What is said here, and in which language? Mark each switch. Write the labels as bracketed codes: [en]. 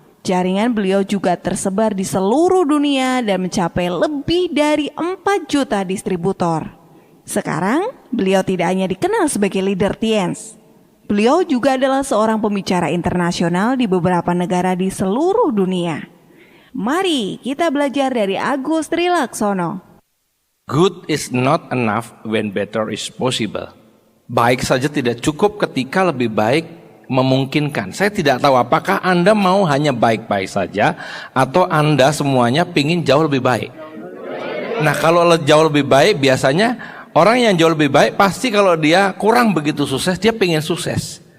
[id] Jaringan beliau juga tersebar di seluruh dunia dan mencapai lebih dari 4 juta distributor. Sekarang, beliau tidak hanya dikenal sebagai leader Tienz. Beliau juga adalah seorang pembicara internasional di beberapa negara di seluruh dunia. Mari kita belajar dari Agus Trilaksono. [en] Good is not enough when better is possible. [id] Baik saja tidak cukup ketika lebih baik memungkinkan. Saya tidak tahu apakah Anda mau hanya baik-baik saja atau Anda semuanya pingin jauh lebih baik. Nah, kalau jauh lebih baik biasanya orang yang jauh lebih baik pasti kalau dia kurang begitu sukses, dia pengen sukses.